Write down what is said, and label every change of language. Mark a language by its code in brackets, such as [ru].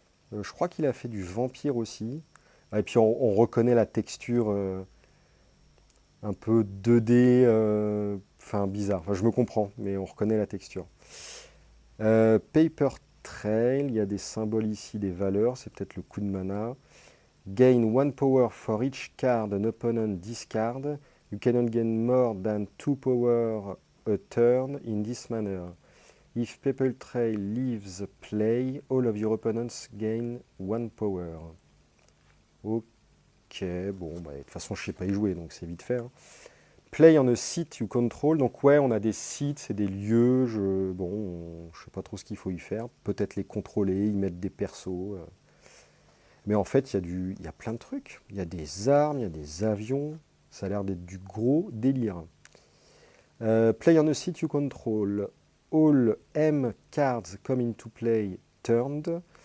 [fr] Je crois qu'il a fait du vampire aussi. Ah, et puis on reconnaît la texture un peu 2D, enfin bizarre. Enfin, je me comprends, mais on reconnaît la texture. Paper Trail, il y a des symboles ici, des valeurs, c'est peut-être le coup de mana. [en] Gain 1 power for each card an opponent discard. You cannot gain more than 2 power a turn in this manner. If Paper Trail leaves play, all of your opponents gain 1 power. [fr] Ok, bon, de toute façon je ne sais pas y jouer, donc c'est vite fait. Hein. [en] Play on a site you control, [fr] donc ouais, on a des sites, c'est des lieux, je ne sais pas trop ce qu'il faut y faire. Peut-être les contrôler, y mettre des persos. Mais en fait, il y a plein de trucs. Il y a des armes, il y a des avions. Ça a l'air d'être du gros délire. [en] Play on a site you control. All M cards come into play turned.